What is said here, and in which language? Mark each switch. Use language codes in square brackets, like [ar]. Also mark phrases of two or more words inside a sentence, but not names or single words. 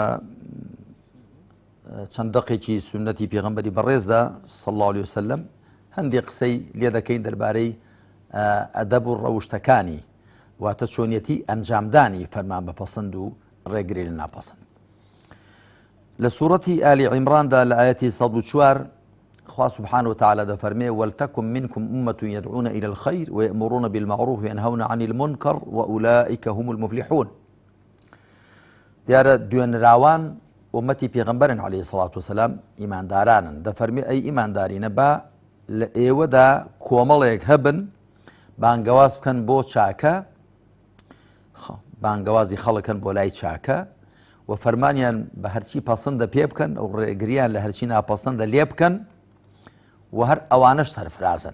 [ckb] چەند دەقێکی سونەتی پێغەمبەری بەڕێزدا [ar] صلی الله عليه وسلم [ckb] هەندێک قسەی لێ دەکەین دەربارەی ئەدەب و ڕەوشتەکانی، واتە چۆنیەتی ئەنجامدانی فەرمان بەپەسند و ڕێگری لە ناپەسند. لە سوورەتی ئالی عیمراندا لە ئاەتی 104 خوا [ar] سبحانه وتعالى [ckb] دەفەرمێ [ar] ولتكن منكم أمة يدعون إلى الخير ويأمرون بالمعروف وينهون عن المنكر وأولئك هم المفلحون. [ckb] دیارە دوێنراوان ئومەتی پێغەمبەرن [ar] عليه الصلاة والسلام، [ckb] ئیماندارانن. دەفەرمێ ئەی ئیماندارینە با لە ئێوەدا کۆمەڵێک هەبن بانگەواز بکەن بۆ چاکە، بانگەوازی خەڵکن بۆ لای چاکە و فەرمانیان بە هەرچی پەسەندە پێ بکەن ئەو ڕێگریان لە هەرچی ناپەسەندە لێ بکەن و هەر ئەوانەش سەرفرازن.